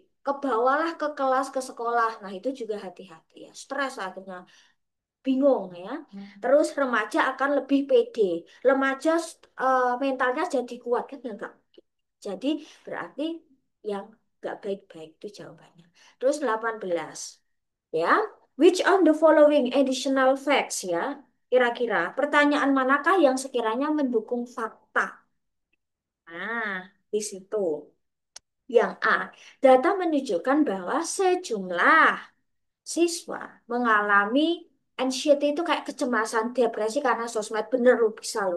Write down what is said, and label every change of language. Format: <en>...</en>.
<id>Kebawalah ke kelas, ke sekolah. Nah, itu juga hati-hati ya. Stres akhirnya, bingung ya. Terus remaja akan lebih pede. Remaja mentalnya jadi kuat kan enggak? Jadi berarti yang enggak baik-baik itu jawabannya. Terus 18 ya.</id> <en>Which of the following additional facts ya?</en> <id>Kira-kira pertanyaan manakah yang sekiranya mendukung fakta? Nah, di situ. Yang A, data menunjukkan bahwa sejumlah siswa mengalami anxiety itu kayak kecemasan, depresi karena sosmed. Bener loh, bisa loh.</id>